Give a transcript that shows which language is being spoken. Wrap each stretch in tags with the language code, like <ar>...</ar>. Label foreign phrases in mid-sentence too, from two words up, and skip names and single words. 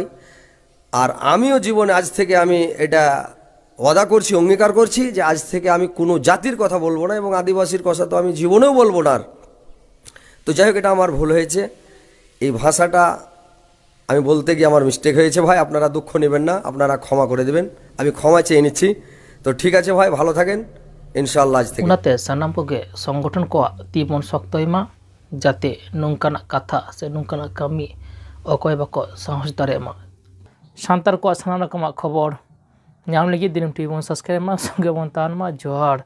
<bn>আর আমিও জীবনে আজ থেকে আমি এটা ওয়াদা করছি, অঙ্গীকার করছি যে আজ থেকে আমি কোনো জাতির কথা বলবো না, এবং আদিবাসীর কথা তো আমি জীবনেও বলবো না। তো যাই হোক, এটা আমার ভুল হয়েছে। এই ভাষাটা আমি বলতে গিয়ে আমার মিস্টেক হয়েছে ভাই, আপনারা দুঃখ নেবেন না, আপনারা ক্ষমা করে দেবেন, আমি ক্ষমা চেয়ে নিচ্ছি। তো ঠিক আছে ভাই, ভালো থাকেন</bn> <ar>إن شاء الله.</ar> <bn>আজ থেকে</bn> <sat>ᱚᱱᱟᱛᱮ ᱥᱟᱱᱟᱢ ᱠᱚᱜᱮ ᱥᱚᱝᱜᱚᱴᱷᱚᱱ ᱠᱚᱣᱟᱜ ᱛᱤ ᱵᱚᱱ ᱥᱚᱠᱛᱚᱭ ᱢᱟ, ᱡᱟᱛᱮ ᱱᱚᱝᱠᱟᱱᱟᱜ ᱠᱟᱛᱷᱟ ᱥᱮ ᱱᱚᱝᱠᱟᱱᱟᱜ ᱠᱟᱹᱢᱤ ᱚᱠᱚᱭ ᱵᱟᱠᱚ ᱥᱟᱦᱚᱥ ᱫᱟᱲᱮᱭᱟᱜ ᱢᱟ। ᱥᱟᱱᱛᱟᱲ ᱠᱚᱣᱟᱜ ᱥᱟᱱᱟᱢ ᱨᱚᱠᱚᱢᱟᱜ ᱠᱷᱚᱵᱚᱨ ᱧᱟᱢ ᱞᱟᱹᱜᱤᱫ ᱫᱤᱱᱟᱹᱢ ᱴᱤভᱤ ᱵᱚᱱ ᱥᱟᱵᱥᱠᱨᱟᱭᱤᱵ ᱢᱟ, ᱥᱚᱸᱜᱮ ᱵᱚᱱ ᱛᱟᱦᱮᱱ ᱢᱟ। ᱡᱚᱦᱟᱨ।</sat>